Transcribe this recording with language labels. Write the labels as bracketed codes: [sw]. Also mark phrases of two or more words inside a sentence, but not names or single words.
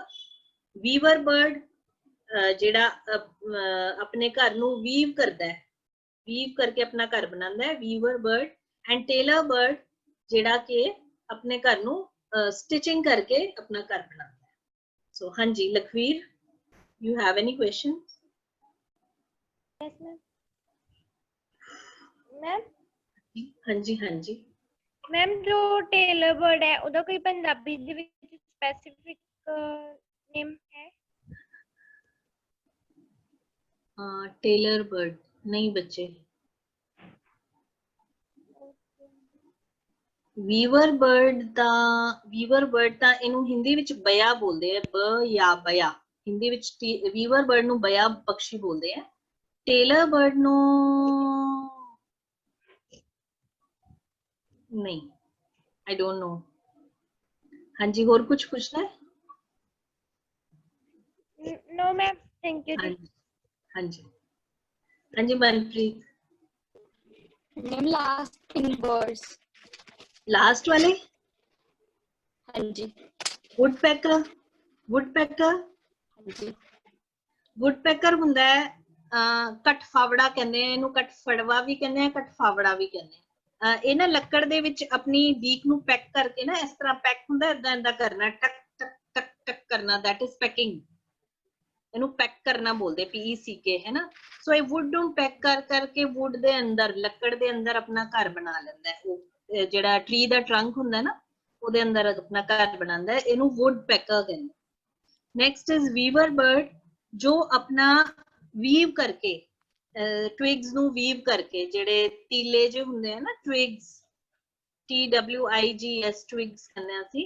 [en] weaver bird [pa] ਜਿਹੜਾ ਆਪਣੇ ਘਰ ਨੂੰ ਵੀਵ ਕਰਦਾ ਹੈ, ਵੀਵ ਕਰਕੇ ਆਪਣਾ ਘਰ ਬਣਾਉਂਦਾ ਹੈ, [en] weaver bird. and tailor bird [pa] ਜਿਹੜਾ ਕਿ ਆਪਣੇ ਘਰ ਨੂੰ ਸਟਿਚਿੰਗ ਕਰਕੇ ਆਪਣਾ ਘਰ ਬਣਾਉਂਦਾ ਹੈ। [en] ਸੋ ਹਾਂਜੀ ਲਖਵੀਰ, you have any question? Yes, ma'am. Ma'am, [pa] ਹਾਂਜੀ ਹਾਂਜੀ। ਮੈਮ ਜੋ [en] tailor bird [pa] ਹੈ ਉਹਦਾ ਕੋਈ ਪੰਜਾਬੀ ਦੇ ਵਿੱਚ [en] specific name [pa] ਹੈ? [en] tailor bird [pa] ਨਹੀਂ ਬੱਚੇ। [en] weaver bird [pa] ਤਾਂ ਇਹਨੂੰ ਹਿੰਦੀ ਵਿੱਚ ਬਇਆ ਬੋਲਦੇ ਆ, ਬ ਜਾਂ ਬਇਆ। ਹਿੰਦੀ ਵਿੱਚ [en] weaver bird [pa] ਨੂੰ ਬਇਆ ਪਕਸ਼ੀ ਬੋਲਦੇ ਆ। [en] tailor bird [pa] ਨੂੰ ਨਹੀਂ, [en] I don't know। [pa] ਹਾਂਜੀ ਹੋਰ ਕੁਝ ਪੁੱਛਣਾ ਹੈ? [en] No ma'am, thank you ਜੀ। [pa] ਹਾਂਜੀ ਹਾਂਜੀ ਮਨਪ੍ਰੀਤ। [en] ma'am last in words. [pa] ਲਾਸਟ ਵਾਲੇ? ਹਾਂਜੀ ਵੁੱਡਪੈਕਰ, ਵੁੱਡਪੈਕਰ, ਹਾਂਜੀ ਵੁੱਡਪੈਕਰ ਹੁੰਦਾ ਹੈ ਕਟਫਾਵੜਾ ਕਹਿੰਦੇ ਆ ਇਹਨੂੰ, ਕਟਫੜਵਾ ਵੀ ਕਹਿੰਦੇ ਆ, ਕਟਫਾਵੜਾ ਵੀ ਕਹਿੰਦੇ ਆ। ਇਹ ਨਾ ਲੱਕੜ ਦੇ ਵਿੱਚ ਆਪਣੀ ਡੀਕ ਨੂੰ ਪੈਕ ਕਰਕੇ ਨਾ, ਇਸ ਤਰ੍ਹਾਂ ਪੈਕ ਹੁੰਦਾ, ਏਦਾਂ ਏਦਾਂ ਕਰਨਾ, ਟਕ ਟਕ ਟਕ ਟਕ ਕਰਨਾ, [en] that is packing। [pa] ਇਹਨੂੰ ਪੈਕ ਕਰਨਾ ਬੋਲਦੇ, PECK, ਹੈ ਨਾ। ਸੋ ਇਹ ਵੁੱਡ ਨੂੰ ਪੈਕ ਕਰ ਕਰਕੇ ਵੁੱਡ ਦੇ ਅੰਦਰ, ਲੱਕੜ ਦੇ ਅੰਦਰ ਆਪਣਾ ਘਰ ਬਣਾ ਲੈਂਦਾ ਹੈ। ਉਹ ਜਿਹੜਾ ਟਰੀ ਦਾ ਟਰੰਕ ਹੁੰਦਾ ਨਾ, ਉਹਦੇ ਅੰਦਰ ਆਪਣਾ ਘਰ ਬਣਾਉਂਦਾ ਹੈ, ਇਹਨੂੰ [en] wood pecker [pa] ਕਹਿੰਦੇ। [en] next is weaver bird, [pa] ਜੋ ਆਪਣਾ ਵੀਵ ਕਰਕੇ ਟਵਿਗਸ ਨੂੰ ਵੀਵ ਕਰਕੇ, ਜਿਹੜੇ ਤੀਲੇ ਜਿਹੇ ਹੁੰਦੇ ਆ ਨਾ, ਟਵਿਗਸ, TWIGS, ਟਵਿਗਸ ਕਹਿੰਦੇ ਆ ਅਸੀਂ।